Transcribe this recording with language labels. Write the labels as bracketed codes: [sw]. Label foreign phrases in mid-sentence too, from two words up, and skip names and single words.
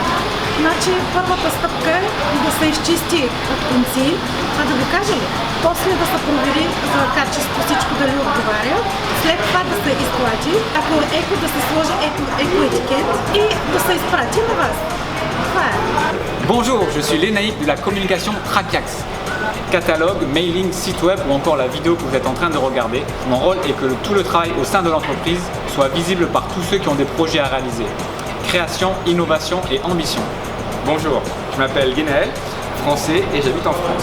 [bg] Значи първата стъпка е да се изчисти от конци, а да ви кажа ли? После да се провери за качество всичко дали отговаря, след това да се изплати, ако е еко да се сложи еко етикет и да се изпрати на вас. Това е. [fr] Bonjour, je suis Lénaïque de la communication TrackX. Catalogue, mailing, site web ou encore la vidéo que vous êtes en train de regarder. Mon rôle est que tout le travail au sein de l'entreprise soit visible par tous ceux qui ont des projets à réaliser. Création, innovation et ambition. Bonjour, je m'appelle Guénaël, français et j'habite en France.